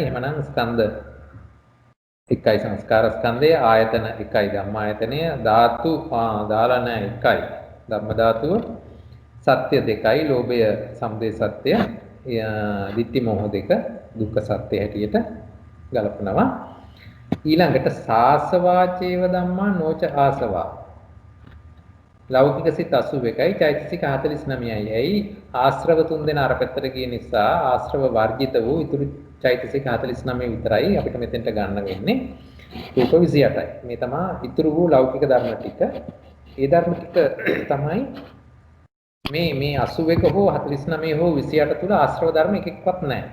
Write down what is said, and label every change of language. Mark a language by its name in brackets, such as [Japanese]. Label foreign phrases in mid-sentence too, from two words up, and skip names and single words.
[Sinhala] එහෙමනම් ස්කන්ධ එකයි සංස්කාර ස්කන්ධය ආයතන එකයි ධම්මායතනය ධාතු දාලා නැහැ එකයි ධම්ම ධාතුව සත්‍ය දෙකයි ලෝභය සමුදය සත්‍ය ditthi මොහ දෙක දුක්ඛ සත්‍ය හැටියට ගලපනවා. ඊළඟට [Pali] සාසවාචේව ධම්මා නොච ආසවා [Sinhala] ලෞකික සිත 81යි චෛතසික 49යි. ඇයි ආශ්‍රව තුන් දෙනා අර පැත්තට ගිය නිසා ආශ්‍රව වර්ජිත වූ ඉතුරු චෛතසික 49 විතරයි අපිට මෙතෙන්ට ගන්න වෙන්නේ. රූප 28යි. මේ තමයි ඉතුරු වූ ලෞකික ධර්ම ටික. ඒ ධර්ම ටික තමයි මේ 81 හෝ 49 හෝ 28 තුල ආශ්‍රව ධර්ම එකෙක්වත් නැහැ.